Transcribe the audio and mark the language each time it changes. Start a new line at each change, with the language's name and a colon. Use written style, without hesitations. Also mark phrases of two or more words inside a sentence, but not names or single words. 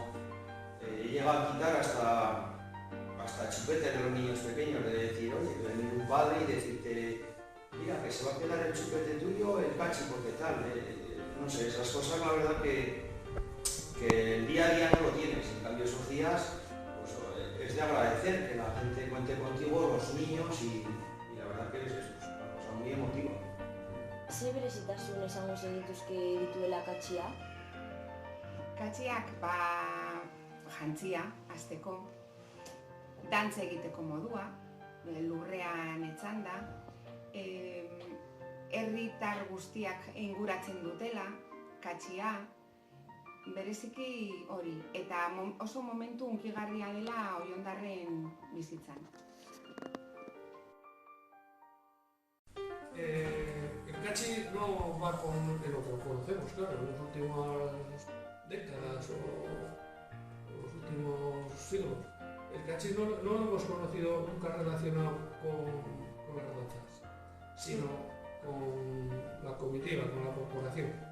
Spanish: Llega a quitar hasta chupetes de los niños pequeños, de decir, oye, venir un padre y decirte, mira, que se va a quedar el chupete tuyo, el cachi, porque tal. No sé, esas cosas la verdad que el día a día no lo tienes. En cambio, esos días pues, es de agradecer que la gente cuente contigo, los niños, y la verdad que es eso, es una cosa muy emotiva.
Basque: Ze berezitasun esango zenituzke dituela katxia? Katxiak, jantzia, hasteko, dantza egiteko modua, lurrean etzanda, herritar guztiak inguratzen dutela, katxia, bereziki hori, eta oso momentu hunkigarria dela Oiondarren bizitzan.
Spanish: El cachi no va con lo que conocemos, claro, en las últimas décadas o los últimos siglos. El cachi no lo hemos conocido nunca relacionado con las danzas, sino con la comitiva, con la corporación.